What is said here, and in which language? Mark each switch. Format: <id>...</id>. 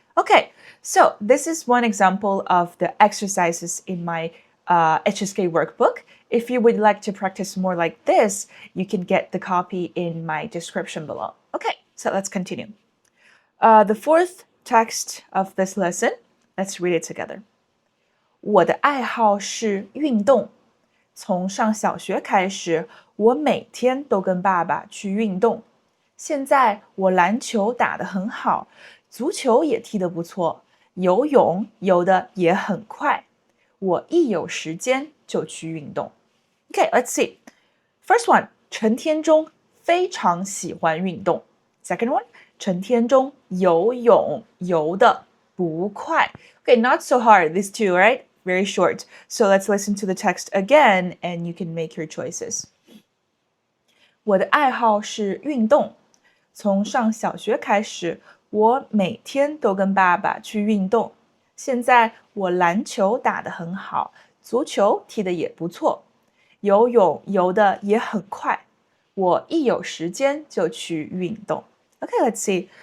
<en>Okay, so this is one example of the exercises in my HSK workbook. If you would like to practice more like this, you can get the copy in my description below. Okay, so let's continue. The fourth text of this lesson, let's read it together.</en> <zh>我的爱好是运动。从上小学开始，我每天都跟爸爸去运动。现在我篮球打得很好，足球也踢得不错，游泳游得也很快。我一有时间就去运动。</zh> <en>Okay, let's see. First one,</en> <zh>陈天中非常喜欢运动。</zh> <en>Second one,</en> <zh>陈天中游泳游得不快。</zh> <en>Okay, not so hard, these two, right? Very short. So let's listen to the text again and you can make your choices.</en> <zh>我的爱好是运动。从上小学开始，我每天都跟爸爸去运动。现在我篮球打得很好，足球踢得也不错，游泳游得也很快。我一有时间就去运动。</zh> <en>Okay, let's see.</en>